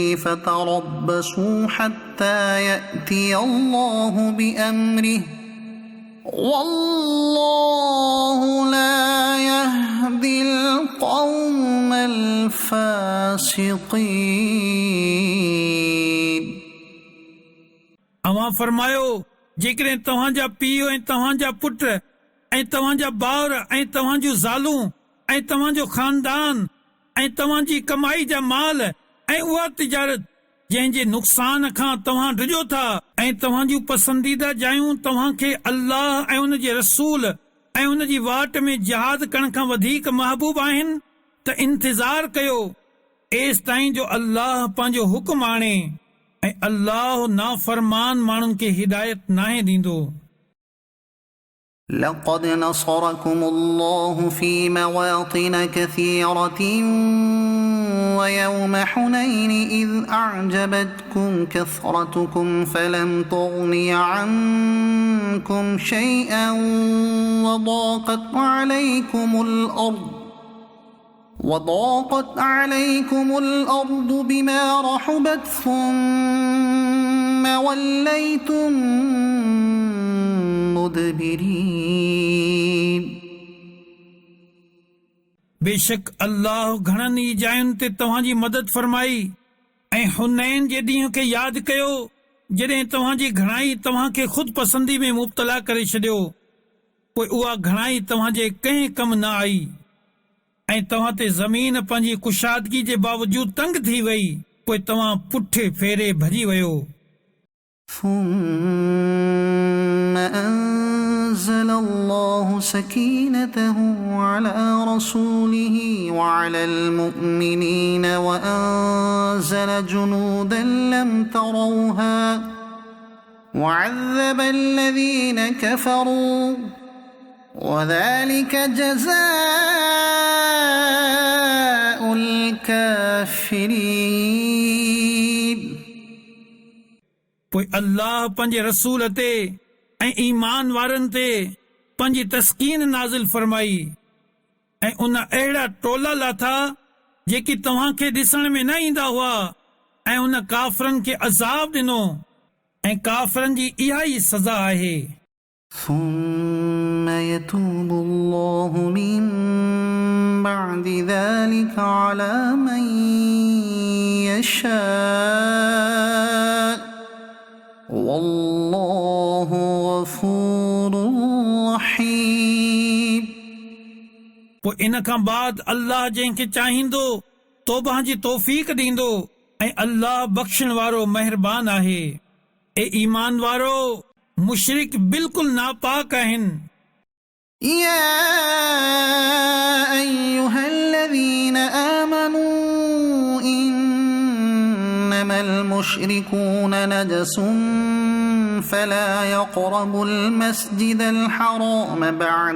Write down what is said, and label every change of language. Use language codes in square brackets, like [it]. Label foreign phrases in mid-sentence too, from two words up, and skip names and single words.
[ar] فتربصوا حتى يأتي الله بأمره والله لا يهدي القوم الفاسقين. [sd] अवां फरमायो जेकॾहिं तव्हांजा पीउ ऐं तव्हांजा पुट ऐं तव्हांजा ॿार ऐं तव्हां जूं ज़ालूं ऐं तव्हांजो ख़ानदान ऐं तव्हांजी कमाई जा माल ऐं उहा तिजारत जंहिंजे नुक़सान खां तव्हां डिॼो था ऐं तव्हां जूं पसंदीदा जायूं तव्हांखे अल्लाह ऐं उन जे रसूल ऐं उन जी वाट में जिहाद करण खां वधीक महबूब आहिनि त इंतज़ार कयो एसि ताईं जो अल्लाह पंहिंजो हुकुम आणे ऐं अल्लाह नाफ़रमान माण्हुनि खे हिदायत नाहे ॾींदो. [ar] لقد نصركم الله في مواطن كثيرة ويوم حنين إذ أعجبتكم كثرتكم فلم تغن عنكم شيئا وضاقت عليكم الأرض بما رحبت ثم وليتم مدبرين. [sd] बेशक अल्लाह घणनि ई जायुनि ते तव्हांजी मदद फरमाई ऐं हुनैन जे ॾींहं खे यादि कयो जॾहिं तव्हांजी घणाई तव्हांखे ख़ुदि पसंदी में मुब्तला करे छॾियो पोइ उहा घणाई तव्हांजे कंहिं कम न आई ऐं तव्हां ते ज़मीन पंहिंजी कुशादगी जे बावजूद तंग थी वई पोइ तव्हां पुठे फेरे भॼी वियो. [ar] ثم أنزل الله سكينته على رسوله وعلى المؤمنين وأنزل جنودا لم تروها وعذب الذين كفروا وذلك جزاء الكافرين. [sd] पोइ अल्लाह पंहिंजे रसूल ते ऐं ईमान वारनि ते पंहिंजी तस्कीन नाज़िल फरमाई ऐं उन अहिड़ा टोला लाथा जेकी तव्हांखे ॾिसण में न ईंदा हुआ ऐं उन काफ़रनि खे अज़ाब ॾिनो ऐं काफ़रनि जी इहा ई सज़ा आहे. [ar] ثم يتوب الله من بعد ذلك على من يشاء والله غفور رحيم. [sd] पोइ इन खां बाद अल्लाह जंहिंखे चाहींदो तौबा जी तौफ़ीक़ ॾींदो ऐं अल्लाह बख़्शण वारो महिरबान आहे. ए ईमान वारो मुशरिक बिल्कुलु नापाक आहिनि. [ar] يا أيها الذين آمنوا إنما المشركون نجس فلا يقربوا المسجد الحرام بعد